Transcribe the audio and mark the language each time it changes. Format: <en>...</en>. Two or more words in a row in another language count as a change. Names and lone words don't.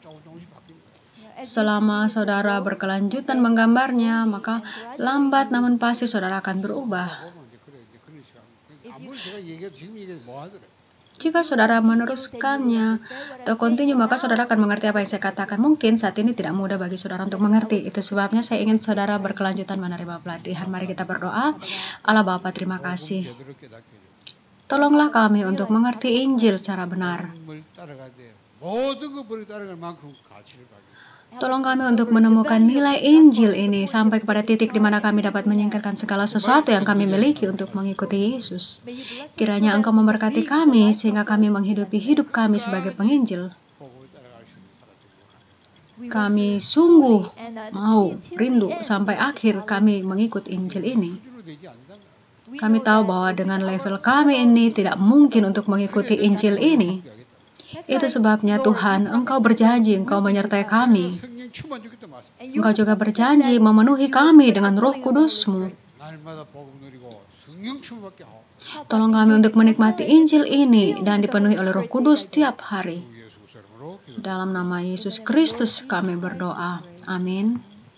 <id>Selama saudara berkelanjutan menggambarnya, maka lambat namun pasti saudara akan berubah. Jika saudara meneruskannya atau continue, maka saudara akan mengerti apa yang saya katakan. Mungkin saat ini tidak mudah bagi saudara untuk mengerti. Itu sebabnya saya ingin saudara berkelanjutan menerima pelatihan. Mari kita berdoa. Allah Bapa, terima kasih.</id> <ko>제대로 깨닫게 해주세요.</ko> <id>Tolonglah kami untuk mengerti Injil secara benar.</id> <ko>하나님을 따라가되 모든 것 버리고 따라갈 만큼 가치를 가지고</ko> <id>Tolong kami untuk menemukan nilai Injil ini sampai kepada titik di mana kami dapat menyingkirkan segala sesuatu yang kami miliki untuk mengikuti Yesus. Kiranya Engkau memberkati kami sehingga kami menghidupi hidup kami sebagai penginjil.</id> <ko>복음을 따라갈 수 있는 사람 되고</ko> <id>Kami sungguh mau rindu sampai akhir kami mengikut Injil ini.</id> <ko>수준으로 되지 않는다.</ko> <id>Kami tahu bahwa dengan level kami ini tidak mungkin untuk mengikuti Injil ini. Itu sebabnya Tuhan, Engkau berjanji Engkau menyertai kami.</id> <ko>성령 충만 주겠다 말씀.</ko> <id>Engkau juga berjanji memenuhi kami dengan Roh Kudus-Mu.</id> <ko>날마다 복음 누리고 성령 충만받게 하고</ko> <id>Tolong kami untuk menikmati Injil ini dan dipenuhi oleh Roh Kudus setiap hari.</id> <ko>주 예수 이름으로 기도.</ko> <id>Dalam nama Yesus Kristus kami berdoa. Amin.</id>